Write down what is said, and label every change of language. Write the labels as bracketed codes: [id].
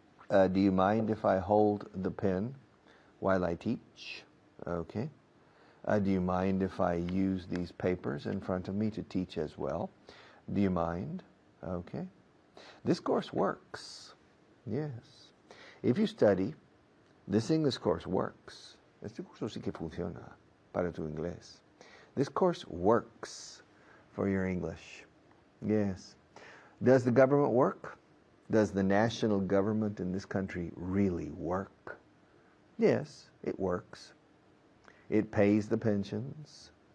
[en] Do you mind if I hold the pen while I teach? Okay. Do you mind if I use these papers in front of me to teach as well? Do you mind? Okay. This course works. Yes. If you study, this English course works. [es] Este curso sí que funciona para tu inglés. [en] This course works for your English. Yes. Does the government work? Does the national government in this country really work? Yes, it works. It pays the pensions.